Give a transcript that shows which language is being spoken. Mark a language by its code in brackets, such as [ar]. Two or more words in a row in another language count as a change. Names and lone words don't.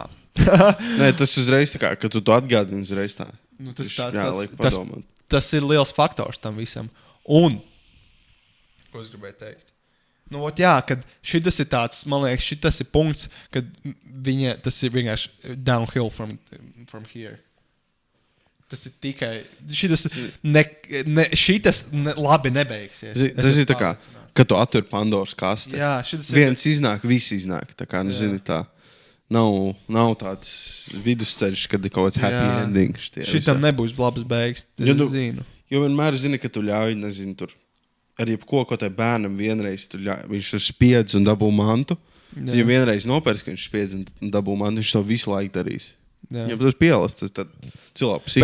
[lv] Nē, tas uzreiz tā kā, kad tu to atgādini uzreiz tā. Nu, tas ir liels faktors tam visam. Un, ko es gribēju teikt? Nu, jā, kad šitas ir tāds, man liekas, šitas ir punkts, kad tas ir vienkārši [en] downhill from here. [lv] Tas ir tikai, šitas labi nebeigsies. Tas ir tā kā, kad tu atver Pandoras kasti. Jā, viens iznāk, viss iznāk. Tā kā, zini, tā. Nav tāds vidusceļš, kad ir kaut kāds [en] happy ending. [lv] Šitam nebūs labas beigas, zinu. Jo vienmēr zini, ka tu ļauj, nezinu, tur. Arī ko tai bērnam vienreiz viņš tur spiedz un dabū mantu. Ja vienreiz nopērts, ka viņš spiedz un dabū mantu, viņš to visu laiku darīs. Viņam tas pielasts, tas cilvēku psiholoģija.